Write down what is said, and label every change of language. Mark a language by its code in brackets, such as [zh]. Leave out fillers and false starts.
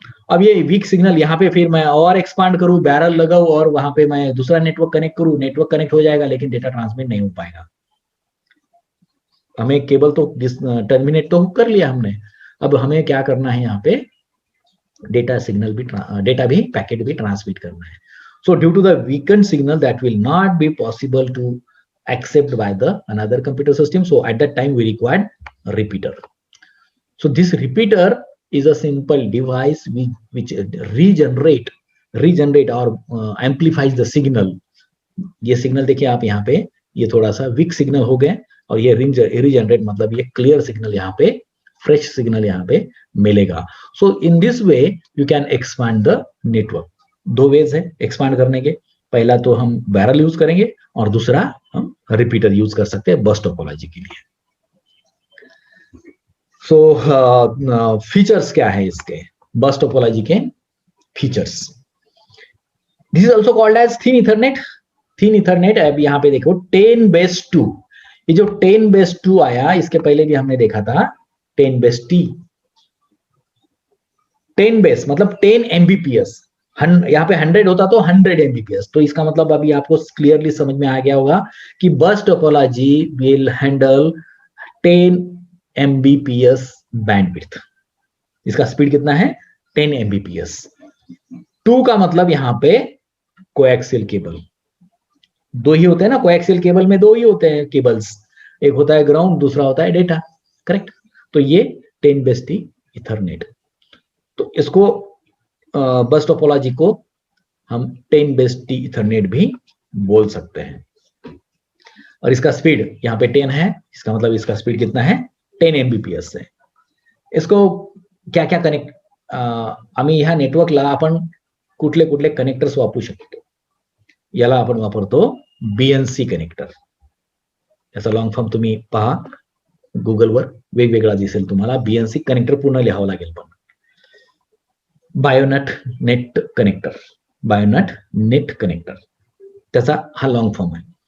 [hi] अब ये weak signal यहाँ पे फिर मैं और एक्सपांड करूं, बैरल लगाऊं और वहां पे मैं दूसरा नेटवर्क कनेक्ट करूं, नेटवर्क कनेक्ट हो जाएगा लेकिन डेटा ट्रांसमिट नहीं हो पाएगा। हमें केबल तो टर्मिनेट तो कर लिया हमने, अब हमें क्या करना है यहाँ पे डेटा सिग्नल भी, डेटा भी, पैकेट भी ट्रांसमिट करना है। [en] So due to the weakened signal that will not be possible to accept by the another computer system, so at that time we required a repeater. So this repeater is a simple device which regenerate or amplifies the signal. [hi] ये signal देखिए आप यहाँ पे, ये थोड़ा सा weak signal हो गए और ये regenerate मतलब ये क्लियर सिग्नल यहाँ पे, फ्रेश सिग्नल यहाँ पे मिलेगा। [en] So in this way you can expand the network. [hi] दो वेज है एक्सपांड करने के, पहला तो हम बैरल यूज करेंगे और दूसरा हम रिपीटर यूज कर सकते हैं बस टोपोलॉजी के लिए। सो फीचर्स क्या है इसके, बस टोपोलॉजी के features. [en] This is also called as thin ethernet. [hi] Thin Ethernet, अब यहाँ पे देखो 10/2, ये जो 10/2 आया इसके पहले भी हमने देखा था 10/T। 10 बेस मतलब 10 Mbps, यहाँ पे 100 होता तो 100 Mbps। तो इसका मतलब अभी आपको क्लियरली समझ में आ गया होगा कि बस topology [en] will handle [hi] 10 Mbps bandwidth. इसका स्पीड कितना है 10 Mbps। 2 का मतलब यहाँ पे कोएक्सियल केबल, दो ही होते हैं ना, कोएक्सियल केबल में दो ही होते हैं केबल्स, एक होता है ग्राउंड, दूसरा होता है डेटा, करेक्ट। तो ये 10 इथरनेट, तो इसको बस टोपोलॉजी को हम 10 इथरनेट भी बोल सकते हैं। और इसका स्पीड यहाँ पे 10 है, इसका मतलब इसका स्पीड कितना है, 10 Mbps है। इसको क्या क्या कनेक्ट, [mr] आम्ही ह्या नेटवर्कला आपण कुठले कुठले कनेक्टर्स वापरू शकतो, याला आपण वापरतो BNC कनेक्टर। याचा लॉंग फॉर्म तुम्ही पहा गुगलवर, वेगवेगळा दिसेल तुम्हाला, BNC कनेक्टर पूर्ण लिहावं लागेल, पण BioNTech net connector, BioNTech net connector त्याचा हा लॉंग फॉर्म आहे।